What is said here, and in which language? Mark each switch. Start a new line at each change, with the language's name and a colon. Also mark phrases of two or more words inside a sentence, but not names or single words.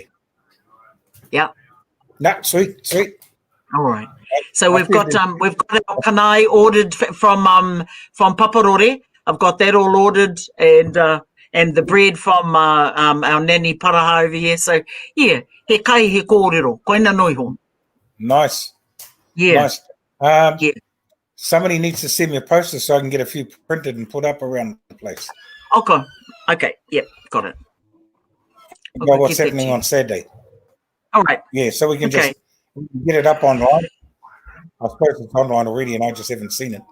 English: Yeah. Nah, sweet. All right. So we've got our kanai ordered from Paparore. I've got that all ordered, and the bread from our nanny Paraha over here. So yeah,
Māori: he kai he kōrero, koina noiho.
English: Nice. Yeah. Nice. Somebody needs to send me a poster so I can get a few printed and put up around the place. Okay. Yep. Got it. About what's happening on Saturday. All right. Yeah, so we can just get it up online. I suppose it's online already and I just haven't seen it.